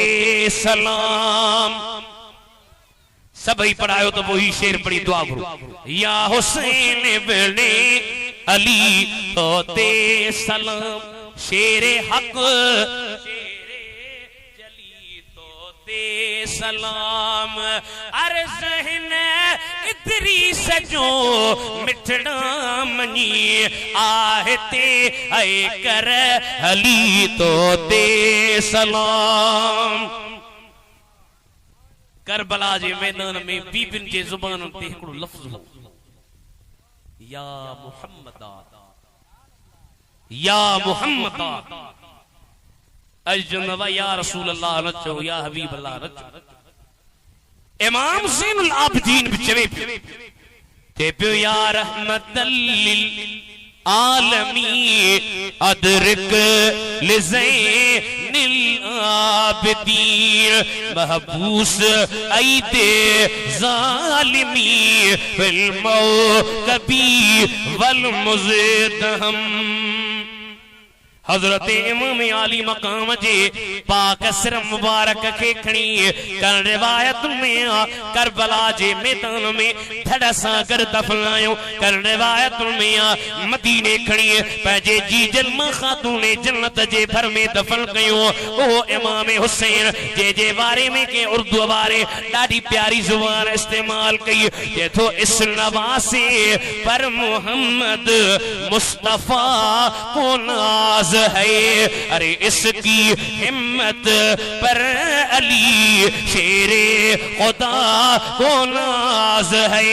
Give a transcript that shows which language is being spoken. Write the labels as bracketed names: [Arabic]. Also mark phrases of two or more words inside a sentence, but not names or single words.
[Sindhi] सलाम सबई पढ़ायो तो वही शेर पढ़ी दुआ करो या हुसैन इब्ने अली तो ते सलाम शेरे हक शेरे जली तो ते सलाम अरे ज़हन इदरीस जो मिठड़ा मनी आहते ऐ कर हली तो दे सलाम। करबला जे मैदान में बीबिन जे जुबान ते हिकड़ो लफ्ज़ हो या मुहम्मदा या मुहम्मदा अजनवा [Arabic] يا رسول الله [Sindhi] न चो [Arabic] يا حبيب الله [Sindhi] न चो। इमाम ज़ैनुल आबिदीन भी चवे ते पियो [Arabic] يا رحمةً للعالمين أدرك لزين العابدين محبوسٍ أيدي الظالمين في الموكب والمزدحم. [Sindhi] हजरत इमाम आली मकाम जे पाक सिर मुबारक के खणी कर रिवायत में करबला जे मैदान में धड़ सां कर दफनायो कर रिवायत में मदीने खणी पंहिंजे जी जन्म खातून जन्नत जे भर में दफन कयो। ओ इमाम हुसैन जे जे बारे में के उर्दू वारे ॾाढी प्यारी जुबान इस्तेमाल कई जे तो [Urdu] اس نواسے پر محمد مصطفیٰ کو ناز ہے ارے اس کی ہمت پر علی شیرِ خدا کو ناز ہے.